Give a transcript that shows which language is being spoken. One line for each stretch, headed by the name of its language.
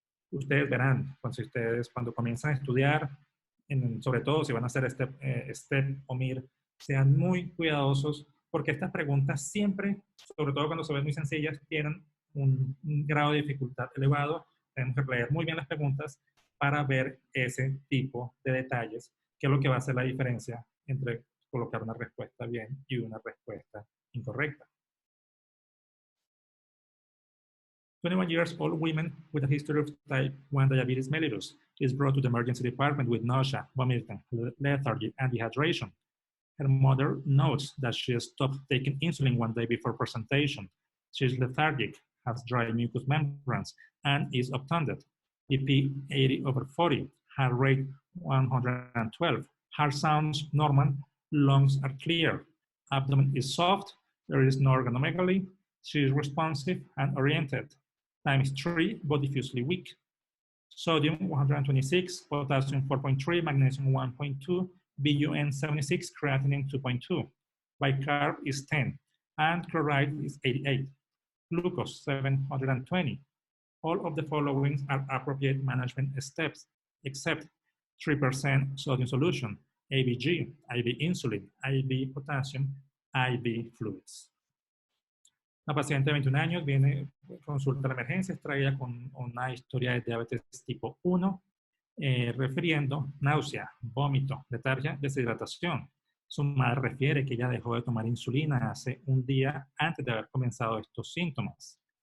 Spanish: Ustedes verán, cuando comienzan a estudiar, sobre todo si van a hacer STEP o MIR, sean muy cuidadosos porque estas preguntas siempre, sobre todo cuando se ven muy sencillas, tienen un grado de dificultad elevado. Tenemos que leer muy bien las preguntas para ver ese tipo de detalles, que es lo que va a hacer la diferencia entre colocar una respuesta bien y una respuesta incorrecta.
English: 21-year-old woman with a history of type 1 diabetes mellitus is brought to the emergency department with nausea, vomiting, lethargy, and dehydration. Her mother notes that she stopped taking insulin one day before presentation. She is lethargic, has dry mucous membranes, and is obtunded. BP 80/40, heart rate 112. Heart sounds normal, lungs are clear. Abdomen is soft, there is no organomegaly. She is responsive and oriented. Time is 3, but diffusely weak. Sodium 126, potassium 4.3, magnesium 1.2, BUN 76, creatinine 2.2. Bicarb is 10, and chloride is 88. Glucose 720. All of the following are appropriate management steps, except 3% sodium solution, ABG, IV insulin, IV potassium, IV fluids.
Spanish: Una paciente de 21 años viene, consulta a la emergencia, es traída con una historia de diabetes tipo 1, refiriendo náusea, vómito, letargia, deshidratación. Su madre refiere que ella dejó de tomar insulina hace un día antes de haber comenzado estos síntomas.